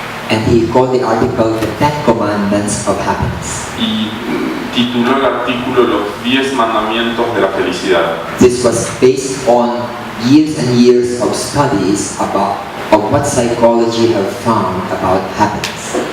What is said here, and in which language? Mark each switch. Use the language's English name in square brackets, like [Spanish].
[English] And he called the article The 10 Commandments of Happiness. [Spanish] Y tituló el artículo Los 10 mandamientos de la felicidad. [English] This was based on years and years of studies of what psychology have found about happiness.